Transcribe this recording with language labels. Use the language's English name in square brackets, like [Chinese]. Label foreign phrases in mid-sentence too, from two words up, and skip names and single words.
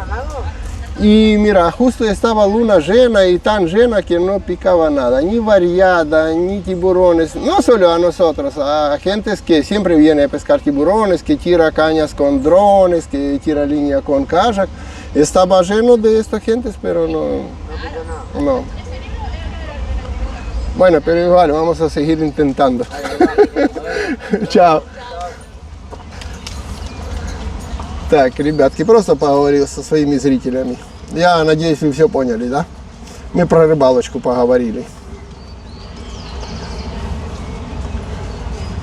[Spanish] Y mira, justo estaba luna llena y tan llena que no picaba nada, ni variada, ni tiburones, no solo a nosotros, a gentes que siempre viene a pescar tiburones, que tira cañas con drones, que tira línea con kayak. Estaba lleno de estas gentes, pero no. Bueno, pero igual, vamos a seguir intentando. [Russian] Чао. Так, ребятки, просто поговорил со своими зрителями. Я надеюсь, вы все поняли, да? Мы про рыбалочку поговорили.